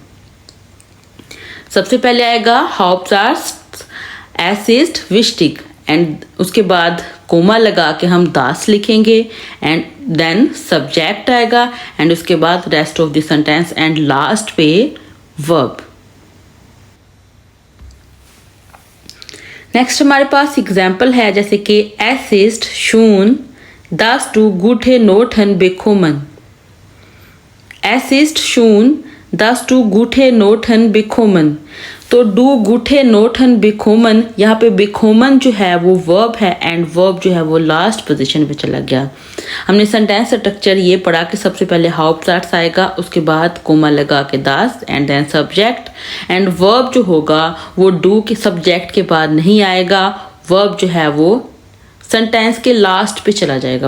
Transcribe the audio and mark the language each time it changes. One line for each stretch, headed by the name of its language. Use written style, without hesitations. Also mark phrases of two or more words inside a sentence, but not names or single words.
Hindi: सबसे पहले आएगा
German: Hauptsatz es ist wichtig
Hindi: एंड उसके बाद कोमा लगा के हम दास लिखेंगे
English: and then subject
Hindi: आएगा एंड उसके बाद
English: rest of the sentence and last
Hindi: पे वर्ब। नेक्स्ट हमारे पास एग्जाम्पल है जैसे कि
German: es ist schön das du gute Noten bekommen. Es ist schön, dass du gute Noten bekommen.
Hindi: तो
German: du gute Noten bekommen,
Hindi: यहाँ पे बेकोमन जो है वो वर्ब है
English: and verb
Hindi: जो है वो
English: last position
Hindi: पे चला गया। हमने
English: sentence structure
Hindi: ये पढ़ा कि सबसे पहले हाउप्टजाट्स आएगा, उसके बाद कोमा लगा के दास
English: and then subject, and verb
Hindi: जो होगा वो डू के सब्जेक्ट के बाद नहीं आएगा, वर्ब जो है वो सेंटेंस के लास्ट पे चला जाएगा।